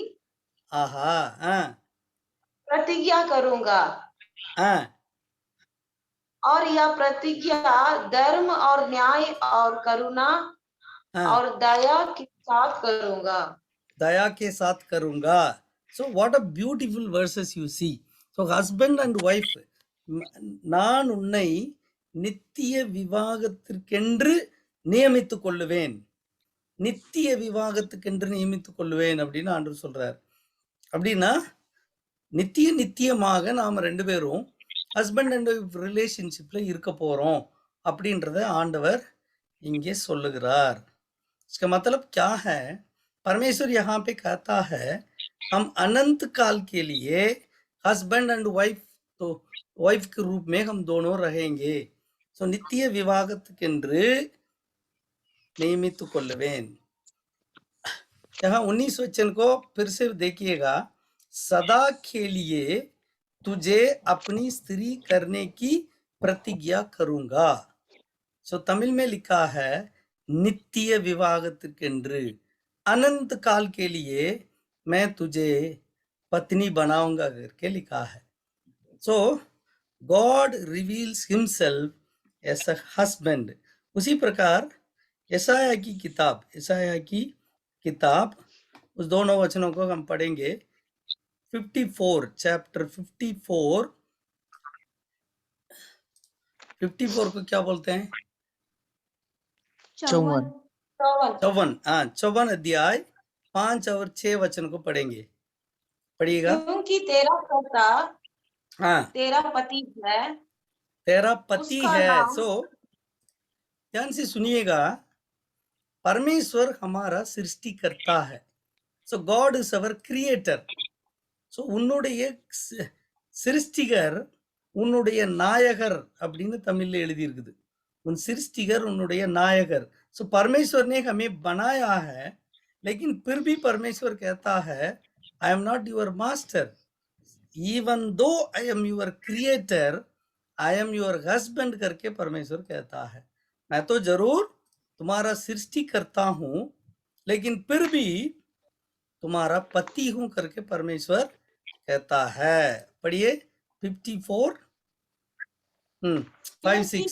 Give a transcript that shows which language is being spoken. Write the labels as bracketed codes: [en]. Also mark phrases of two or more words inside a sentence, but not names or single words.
[hi] आहा प्रतिज्ञा करूंगा और यह प्रतिज्ञा धर्म और न्याय और करुणा और दया के साथ करूंगा। दया के साथ करूंगा। [en] So what a beautiful verses you see. So husband and wife, [ta] நான் உன்னை நித்திய விவாகத்திற்கென்று நியமித்துக் கொள்ளுவேன், நித்திய விவாகத்துக்கென்று நியமித்துக் கொள்ளுவேன் அப்படின்னு ஆண்டவர் சொல்றார். அப்படின்னா நித்தியமாக நாம 2 பேரும் [en] husband and wife [ta] ரிலேஷன்ஷிப்ல இருக்க போறோம் அப்படின்றத ஆண்டவர் இங்கே சொல்லுகிறார்। [hi] इसका मतलब क्या है? परमेश्वर यहाँ पे कहता है हम अनंत काल के लिए [en] husband and wife, [hi] तो वाइफ के रूप में हम दोनों रहेंगे। [ta] सो நித்திய விவாகத்துக்கென்று நியமித்துக் கொள்ளுவேன்। [hi] यहाँ 19 वचन को फिर से देखिएगा, सदा के लिए तुझे अपनी स्त्री करने की प्रतिज्ञा करूंगा। सो तमिल में लिखा है [ta] நித்திய விவாகத்துக்கென்று, [hi] अनंत काल के लिए मैं तुझे पत्नी बनाऊंगा करके लिखा है। [en] So God reveals himself as a husband. [hi] उसी प्रकार यशायाह की किताब उस दोनों वचनों को हम पढ़ेंगे। 54 चैप्टर 54 को क्या बोलते हैं? 54 अध्याय 5 और 6 वचन को पढ़ेंगे, पढ़िएगा। क्योंकि तेरा कर्ता तेरा पति है, तेरा पति है। सो ध्यान से सुनिएगा, परमेश्वर हमारा सृष्टिकर्ता है। [en] So God is our creator. [ta] सो உன்னுடைய சிருஷ்டிகர் உன்னுடைய நாயகர் அப்படின்னு தமிழ்ல எழுதி இருக்குது। உன் சிருஷ்டிகர் உன்னுடைய நாயகர்। [hi] सो परमेश्वर ने हमें बनाया है, लेकिन फिर भी परमेश्वर कहता है [en] I am not your master, even though I am your creator, I am your husband [hi] करके परमेश्वर कहता है। मैं तो जरूर तुम्हारा सृष्टि करता हूं, लेकिन फिर भी तुम्हारा पति हूं करके परमेश्वर कहता है। पढ़िए 54 5-6।